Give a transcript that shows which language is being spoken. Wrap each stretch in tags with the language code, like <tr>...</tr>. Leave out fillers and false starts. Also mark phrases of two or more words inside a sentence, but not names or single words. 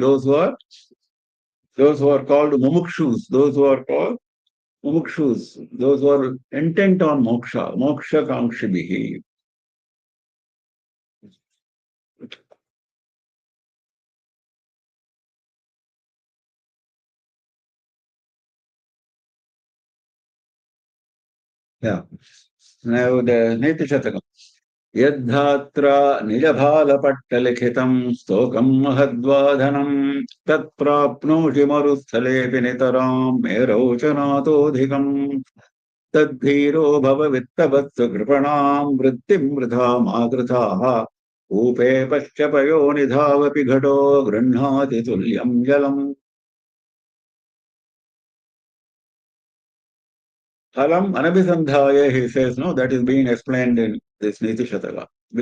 <en>Those who are called mumukshus, those who are called mumukshus, those who are intent on moksha,</en> <sa>मोक्ष काङ्क्षिभिः.</sa> <en>Yeah. Now the Niti Shatakam.</en> <sa>यद्धात्रा निजभालपट्टलिखितं स्तोकं महद्वा धनं तत्प्राप्नोति मरुस्थलेऽपि नितरां मेरौ च नातोऽधिकम् तद्धीरो भव वित्तवत्सु कृपणां वृत्तिं वृथा मा कृथाः कूपे पश्य पयोनिधावपि घटो गृह्णाति तुल्यं जलम्. फलम् अनभिसन्धाय,</sa> <en>he says, no, that is being explained in this Niti Shataka.</en>